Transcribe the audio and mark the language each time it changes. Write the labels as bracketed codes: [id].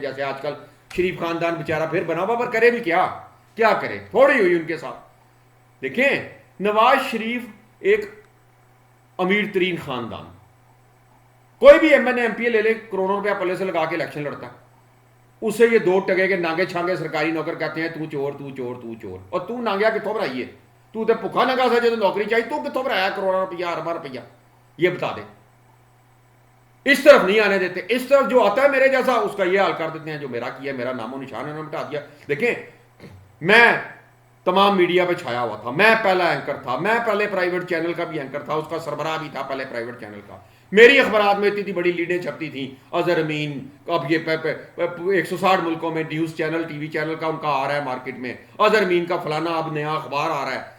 [ur] جیسے آج کل شریف خاندان بیچارہ پھر بنا ہوا، پر کرے بھی کیا کرے، تھوڑی ہوئی ان کے ساتھ. دیکھیں، نواز شریف ایک امیر ترین خاندان، کوئی بھی M N A M P اے لے لے، کروڑوں روپیہ پلے سے لگا کے الیکشن لڑتا ہے. اسے یہ 2 ٹکے کے نانگے چھانگے سرکاری نوکر کہتے ہیں تو چور تو چور تو چور. [pa] اور تو نانگیا کتوں بنائیے؟ تو تے بھکا ننگا سا جو نوکری چاہیے، تو کتوں بنایا کروڑوں روپیہ، ارباں روپیہ؟ [ur] یہ بتا دے. اس طرف نہیں آنے دیتے. اس طرف جو آتا ہے میرے جیسا، اس کا یہ حال کر دیتے ہیں جو میرا کیا، میرا نام و نشان انہوں نے مٹا دیا. دیکھیں، میں تمام میڈیا پہ چھایا ہوا تھا، میں پہلا اینکر تھا، میں پہلے پرائیویٹ چینل کا بھی اینکر تھا، اس کا سربراہ بھی تھا پہلے پرائیویٹ چینل کا. میری اخبارات میں اتنی بڑی لیڈیں چھپتی تھیں، اظہر امین، اب یہ 160 ملکوں میں news channel, T V channel کا ان کا آ رہا ہے مارکیٹ میں، اظہر امین کا فلانا اب نیا اخبار آ رہا ہے.